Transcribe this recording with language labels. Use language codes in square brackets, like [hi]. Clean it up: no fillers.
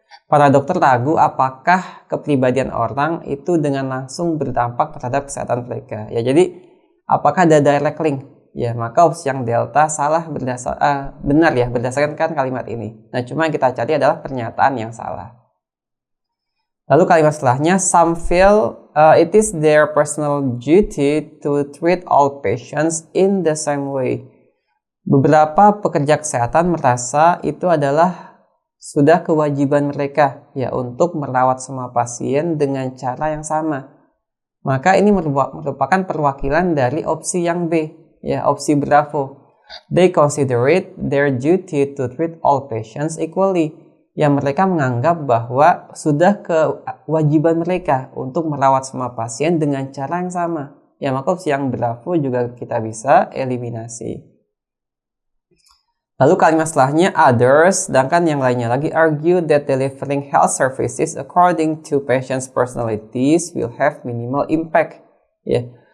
[id] Para dokter ragu apakah kepribadian orang itu dengan langsung berdampak terhadap kesehatan mereka. Ya, jadi apakah ada [en] direct link? [id] Ya, maka opsi yang delta benar ya berdasarkan kalimat ini. Nah, cuma yang kita cari adalah pernyataan yang salah. Lalu kalimat setelahnya, [en] some feel it is their personal duty to treat all patients in the same way. [id] Beberapa pekerja kesehatan merasa itu adalah sudah kewajiban mereka ya untuk merawat semua pasien dengan cara yang sama. Maka ini merupakan perwakilan dari opsi yang B, ya, opsi Bravo. [en] They consider it their duty to treat all patients equally. [id] Yang mereka menganggap bahwa sudah kewajiban mereka untuk merawat semua pasien dengan cara yang sama. Ya, maka opsi yang Bravo juga kita bisa eliminasi. Lalu kalimat setelahnya [en] others, [id] sedangkan yang lainnya lagi [en] argue that delivering health services according to patients' personalities will have minimal impact. [id] Ya.